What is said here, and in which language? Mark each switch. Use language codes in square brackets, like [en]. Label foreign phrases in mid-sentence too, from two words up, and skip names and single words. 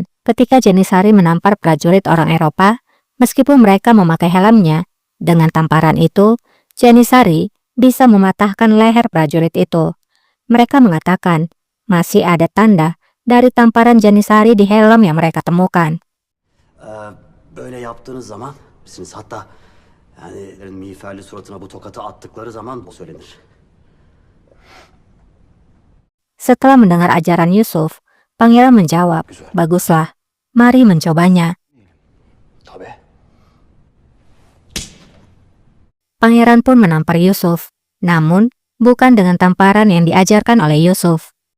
[id] Ketika Janisari menampar prajurit orang Eropa, meskipun mereka memakai helmnya, dengan tamparan itu, Janisari bisa mematahkan leher prajurit itu. Mereka mengatakan, masih ada tanda dari tamparan Janisari di helm yang mereka temukan. [tr] Böyle yaptığınız zaman misiniz? Hatta yani miğferli suratına bu tokatı attıkları zaman bu söylenir. [id] Setelah mendengar ajaran Yusuf, pangeran menjawab, "Baguslah, mari mencobanya." [tr] Tabii. [id] Pangeran pun menampar Yusuf, namun bukan dengan tamparan yang diajarkan oleh Yusuf.